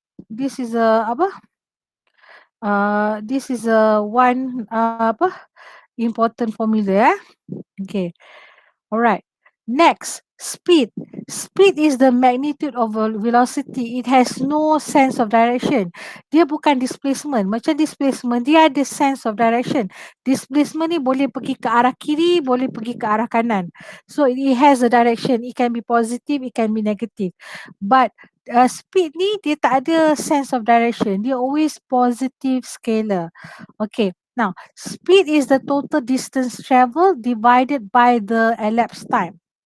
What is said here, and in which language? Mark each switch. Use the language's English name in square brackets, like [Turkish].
[English] This is a apa? This is a one apa? Important formula. Okay. Alright. Next, speed. Speed is the magnitude of a velocity. It has no sense of direction. [Malay] Dia bukan displacement. Macam displacement, dia ada sense of direction. Displacement ni boleh pergi ke arah kiri, boleh pergi ke arah kanan. [English] So it has a direction. It can be positive, it can be negative. But speed [Malay] ni dia tak ada [English] sense of direction. Dia always positive scalar. Okay. Now, speed is the total distance traveled divided by the elapsed time.